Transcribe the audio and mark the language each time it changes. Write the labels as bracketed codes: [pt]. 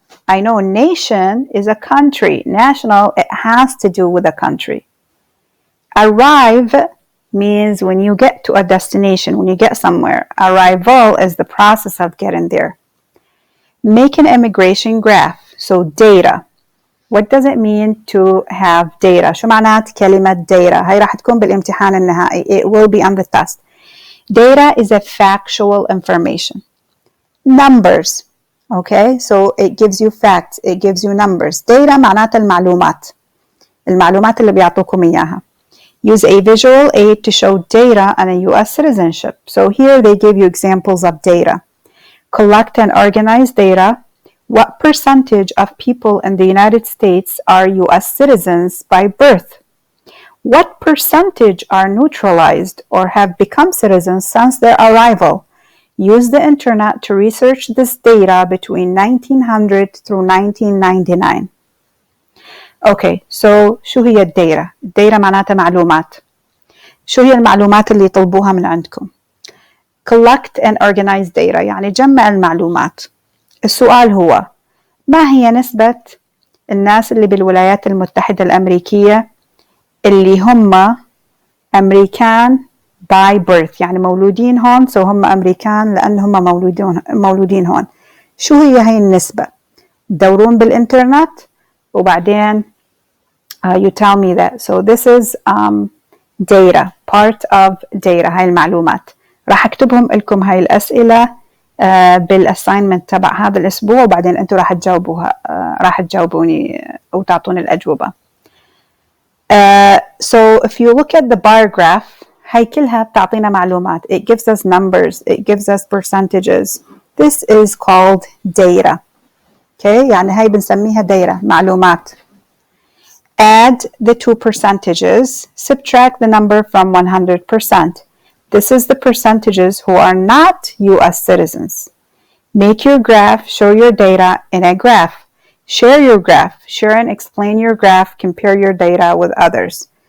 [en] I know nation is a country. National, it has to do with a country. Arrive means when you get to a destination, when you get somewhere. Arrival is the process of getting there. Make an immigration graph. So data. What does it mean to have data? [ar] شو معنات كلمة data؟ هاي راح تكون بالامتحان النهائي. [en] It will be on the test. Data is a factual information. Numbers. Okay, so it gives you facts. It gives you numbers. [ar] Data معناتها المعلومات. المعلومات اللي بيعطوكم إياها. [en] Use a visual aid to show data on a U.S. citizenship. So here they give you examples of data. Collect and organize data. What percentage of people in the United States are U.S. citizens by birth? What percentage are neutralized or have become citizens since their arrival? Use the internet to research this data between 1900 through 1999. Okay, so [ar] شو هي الداتا؟ الداتا معناتها معلومات. شو هي المعلومات اللي يطلبوها من عندكم؟ [en] Collect and organize data [ar] يعني جمع المعلومات. السؤال هو ما هي نسبة الناس اللي بالولايات المتحدة الأمريكية اللي هم أمريكان [en] by birth [ar] يعني مولودين هون [en] so [ar] هم أمريكان لأن هم مولودين هون. شو هي النسبة؟ تدورون بالإنترنت وبعدين [en] you tell me that. So this is data, part of data. [ar] هاي المعلومات. راح أكتبهم لكم هاي الأسئلة بالأساينمنت تبع هذا الأسبوع وبعدين أنتوا راح تجاوبوها راح تجاوبوني أو تعطوني الأجوبة. [en] So if you look at the bar graph [ar] هاي كلها بتعطينا معلومات. [en] It gives us numbers. It gives us percentages. This is called data. [ar] Okay, يعني هاي بنسميها data معلومات. [en] Add the two percentages. Subtract the number from 100%. This is the percentages who are not U.S. citizens. Make your graph, show your data in a graph. Share your graph. Share and explain your graph. Compare your data with others.